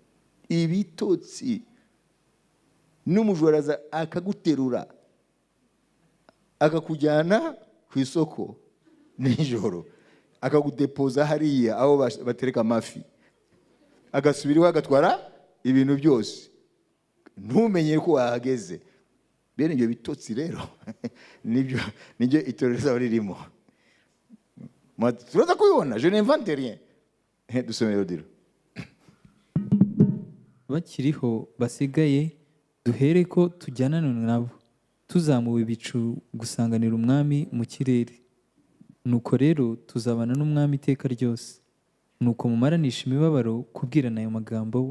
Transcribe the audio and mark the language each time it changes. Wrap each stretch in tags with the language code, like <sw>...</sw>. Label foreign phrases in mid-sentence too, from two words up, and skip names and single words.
<rw>Ibitotsi n'umujura akaguterura akakujyana ku isoko nijoro, akagudepoza hariya aho batereka amafi, agasubira iwe agatwara ibintu byose, ntumenye ko wahageze. Bene ibyo bitotsi rero nibyo itorero zaba ririmo. Turaza kubibona.</rw> <fr>Je n'invente rien.</fr> <rw>Dusome Rodiro. Bakiriho basigaye duhere ko tujyanana nabo, tuzamuwe ibicu gusanganira umwami mu kirere. Nuko rero tuzabana n'umwami iteka ryose. Nuko mumaranisha imibabaro kubwirana ayo magambo.</rw>